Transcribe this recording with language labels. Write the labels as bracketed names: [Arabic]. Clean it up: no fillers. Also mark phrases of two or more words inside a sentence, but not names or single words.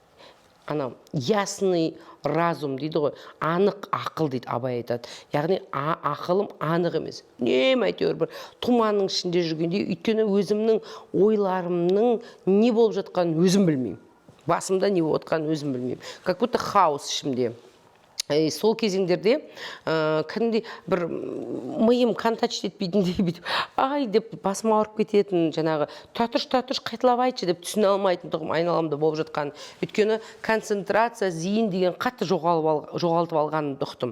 [Kazakh] Анау [Russian] ясный разум [Kazakh] дейді ғой, анық ақыл дейді, Абай айтады. Яғни ақылым анық емес. Нем әйтеуір бір тұманның ішінде жүргенде, өйткені өзімнің ойларымның не болып жатқанын өзім білмеймін. Басымда не болып жатқанын өзім білмеймін. [Russian] Как будто хаос ішімде. [Kazakh] Сол кезеңдерде кәдімгідей бір миым контакт етпейтіндей бүйтіп, ай деп басым ауырып кететін, жаңағы татыш қайталап айтшы деп түсіне алмайтындығым айналамда болып жатқан. Өйткені концентрация, зейін деген қатты жоғалтып алғанымды ұқтым.